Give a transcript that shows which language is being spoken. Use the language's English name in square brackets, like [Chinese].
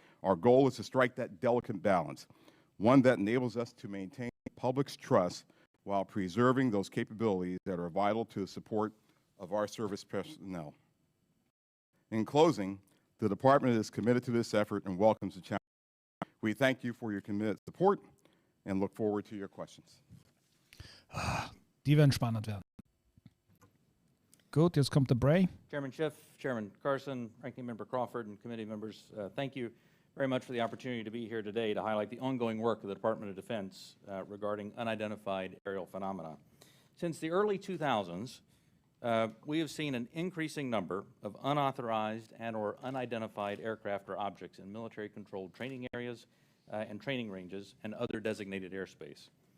[English] Our goal is to strike that delicate balance, one that enables us to maintain the public's trust while preserving those capabilities that are vital to the support of our service personnel. In closing, the department is committed to this effort and welcomes the challenge. We thank you for your committed support and look forward to your questions. [German] Die werden spannend werden. Gut, jetzt kommt der Bray. [English] Chairman Schiff, Chairman Carson, Ranking Member Crawford, and committee members, thank you very much for the opportunity to be here today to highlight the ongoing work of the Department of Defense regarding unidentified aerial phenomena. Since the early 2000s, we have seen an increasing number of unauthorized and or unidentified aircraft or objects in military-controlled training areas and training ranges and other designated airspace.